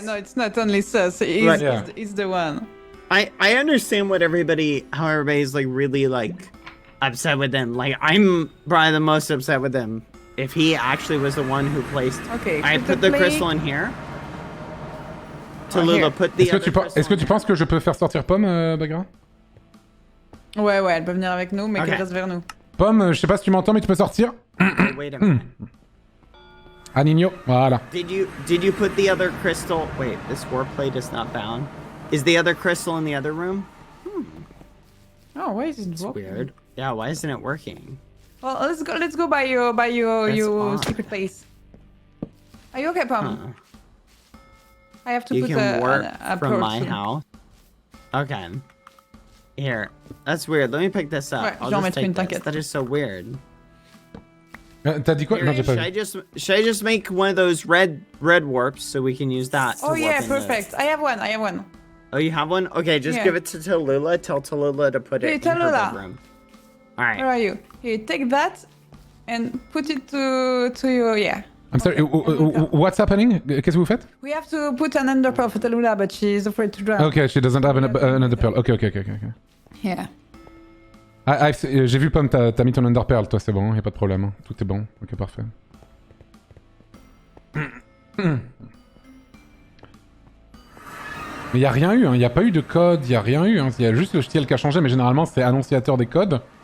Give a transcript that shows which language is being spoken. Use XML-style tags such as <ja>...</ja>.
<en>Yeah, no, it's not only sus. He's the one. I understand how everybody's like really like upset with him. Like I'm probably the most upset with him. If he actually was the one who placed. Okay. I put the crystal in here. Tallulah put the.</en> <fr>Est-ce que tu penses que je peux faire sortir Pomme, Bagra? Ouais, elle peut venir avec nous, mais qu'elle reste vers nous. Pomme, je sais pas si tu m'entends, mais tu peux sortir.</fr> <en>Wait a minute.</en> <fr>Anigno, voilà.</fr> <en>Did you put the other crystal? Wait, this war plate is not bound. Is the other crystal in the other room? Oh, why is it working? Weird. Yeah, why isn't it working? Well, let's go by your secret place. Are you okay, Pom? I have to you put can work a from my house. Okay. Here. That's weird. Let me pick this up.</en> <fr>Ouais,</fr> <en>I'll just take this. That is so weird.</en> <fr>T'as dit quoi?</fr> <en>Here,</en> <fr>Non, j'ai pas vu.</fr> <en>Should I just make one of those red warps so we can use that? Oh yeah, perfect. I have one. Oh, you have one? Okay, just give it to Tallulah. Tell Tallulah to put it in her bedroom. All right. Where are you? Here, take that and put it to your I'm sorry, what's happening?</en> <fr>Qu'est-ce que vous faites?</fr> <en>We have to put an ender pearl for Tallulah, but she's afraid to drown. Okay, she doesn't have another pearl. Okay. Yeah.</en> <fr>J'ai vu Pomme, t'as mis ton under pearl, toi, c'est bon, y a pas de problème. Tout est bon. Ok, parfait. Mais y a rien eu, hein. Y a pas eu de code, y a rien eu. Hein. Y a juste le style qui a changé, mais généralement c'est annonciateur des codes.</fr>